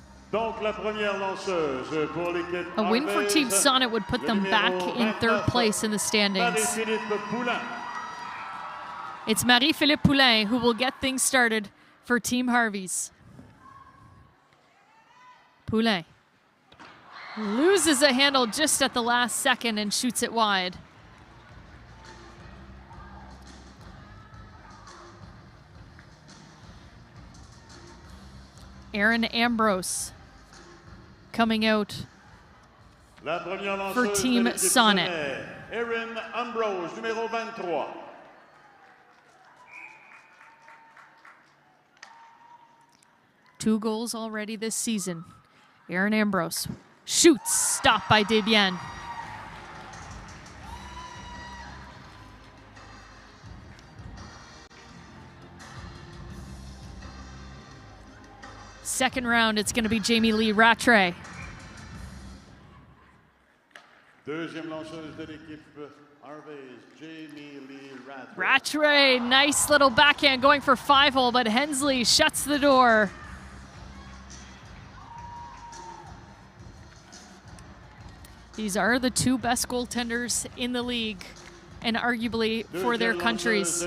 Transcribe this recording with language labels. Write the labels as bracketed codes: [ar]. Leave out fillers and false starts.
[fr] Donc, la première lanceuse pour l'équipe [en] A win for Harvey, Team Sonnet would put them back in third place in the standings. Marie-Philippe Poulin. It's Marie-Philippe Poulin who will get things started for Team Harvey's. Poulin loses a handle just at the last second and shoots it wide. Aaron Ambrose coming out for Team Sonnet. [fr] Aaron Ambrose, numéro 23. [en] Two goals already this season. Aaron Ambrose shoots, stopped by Desbiens. Second round, it's going to be Jamie Lee Rattray. [fr] Deuxième lanceuse de l'équipe Harvey's, Jamie Lee Rattray. [en] Rattray, nice little backhand going for 5-hole, but Hensley shuts the door. These are the two best goaltenders in the league, and arguably for their countries.